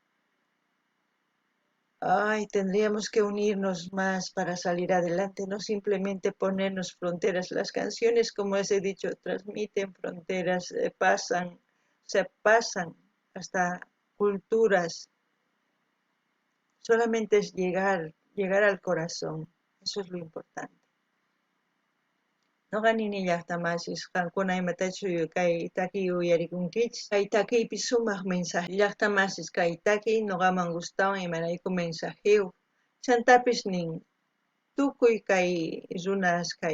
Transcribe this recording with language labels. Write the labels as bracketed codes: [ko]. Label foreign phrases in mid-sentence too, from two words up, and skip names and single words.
[es] Ay, tendríamos que unirnos más para salir adelante, no simplemente ponernos fronteras. Las canciones, como les he dicho, transmiten fronteras, pasan hasta culturas. Solamente es llegar al corazón. Eso es lo importante. [qu] Noqanini llaqtamasis qankuna imatachu kay taki uyarikunkichis kay takiypi sumaq mensaje llaqtamasis kay taki noqaman gustawan imarayku mensajiyuq chantapis nin tukuy kay runas kay